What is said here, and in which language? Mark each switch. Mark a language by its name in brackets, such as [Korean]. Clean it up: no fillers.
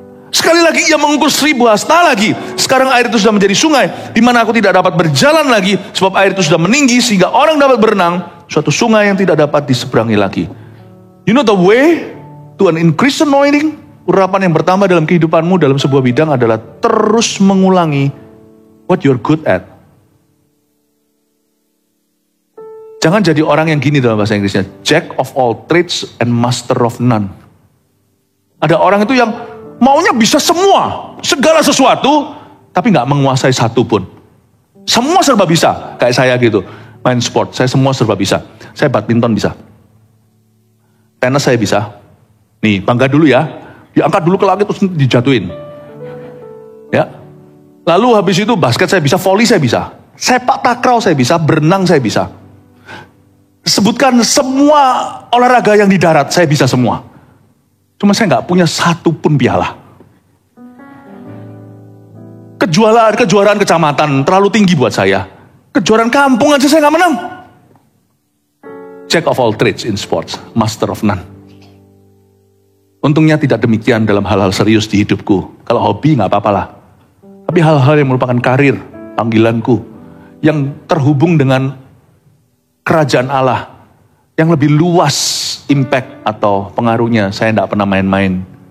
[Indonesian] Sekali lagi ia mengukur 1000 hasta lagi. Sekarang air itu sudah menjadi sungai, di mana aku tidak dapat berjalan lagi, sebab air itu sudah meninggi sehingga orang dapat berenang. Suatu sungai yang tidak dapat diseberangi lagi. [English] You know the way to an increased anointing? [Indonesian] Urapan yang pertama dalam kehidupanmu dalam sebuah bidang adalah terus mengulangi [English] what you're good at. [Indonesian] Jangan jadi orang yang gini dalam bahasa Inggrisnya. [English] Jack of all trades and master of none. [Indonesian] Ada orang itu yang maunya bisa semua. Segala sesuatu. Tapi gak menguasai satu pun. Semua serba bisa. Kayak saya gitu. Main sport. Saya semua serba bisa. Saya badminton bisa. Tenis saya bisa. Nih bangga dulu ya. Diangkat dulu ke langit terus dijatuhin. Ya. Lalu habis itu basket saya bisa. Volley saya bisa. Sepak takraw saya bisa. Berenang saya bisa. Sebutkan semua olahraga yang di darat, saya bisa semua. Cuma saya nggak punya satu pun piala. Kejuaraan kecamatan terlalu tinggi buat saya. Kejuaraan kampung aja saya nggak menang. [English] Jack of all trades in sports, master of none. [Indonesian] Untungnya tidak demikian dalam hal-hal serius di hidupku. Kalau hobi nggak apa-apa lah. Tapi hal-hal yang merupakan karir, panggilanku, yang terhubung dengan kerajaan Allah yang lebih luas impact atau pengaruhnya, saya tidak pernah main-main.